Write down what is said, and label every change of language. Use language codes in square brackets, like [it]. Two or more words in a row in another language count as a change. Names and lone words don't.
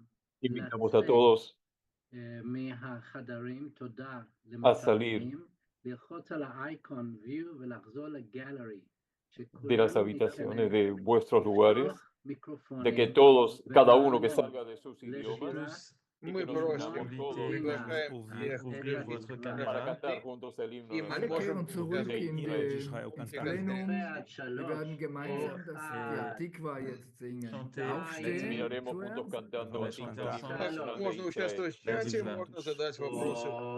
[es] Invitamos a todos [he] מהחדרים, תודה [es] a salir [he] למתרגמים, ללחוץ על האייקון view ולחזור לגלרי, [es] de las habitaciones de vuestros lugares, [he] לפתוח מיקרופונים, [es] de que todos, cada uno que [he] ולעמוד [es] salga de sus idiomas, [he] לשירה [es] y [ru] Мы [es] que nos [ru] просим, [es] unamos todos [ru] приглашаем [fr] ouvrir [ru] всех [fr] votre [ru] людей [es] para cantar juntos el himno [ru] и мы [de] Alle [ru] можем [de] kehren zurück [ru] участвовать [de] ins [ru] в [de] Plenum. [ru] конференции. [de] Wir werden gemeinsam das die Tikva jetzt singen. Aufstehen [es] terminaremos juntos [de] zuerst. [es] cantando así el himno nacional de [ru] Можно [es] Israel. [ru] участвовать в чате, можно задать вопросы.